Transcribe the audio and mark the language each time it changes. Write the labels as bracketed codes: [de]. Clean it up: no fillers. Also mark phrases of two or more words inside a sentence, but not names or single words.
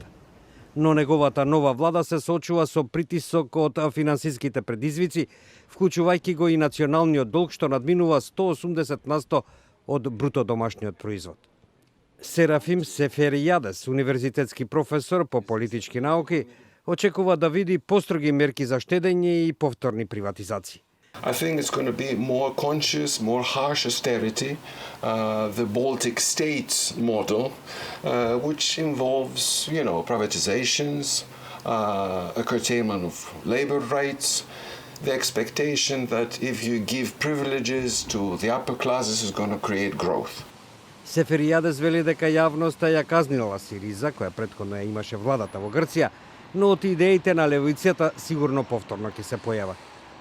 [mk] Но неговата нова влада се соочува со притисок од финансиските предизвици, вклучувајќи го и националниот долг што надминува 180% од бруто домашниот производ. Серафим Сеферијадес, универзитетски професор по политички науки, очекува да види построги мерки за штедење и повторни приватизации. [en] I think it's going to be more conscious, more harsh austerity, the Baltic states model, which involves, privatizations, a curtailment of labor rights, the expectation that if you give privileges to the upper classes is going to create growth. [mk] Сеферијадес вели дека јавноста ја казнила Сириза, која претходно ја имаше владата во Грција, но од идеите на левицата сигурно повторно ќе се појават.